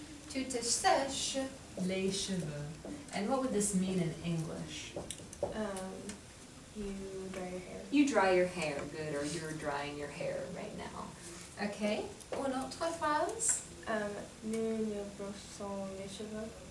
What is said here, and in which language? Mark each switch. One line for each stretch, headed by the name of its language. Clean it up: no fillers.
French: Tu te sèches les cheveux.
English: And what would this mean in English? You dry your hair. You dry your hair, good, or you're drying your hair right now.
French: Okay. Une autre phrase? Nous nous brossons les cheveux.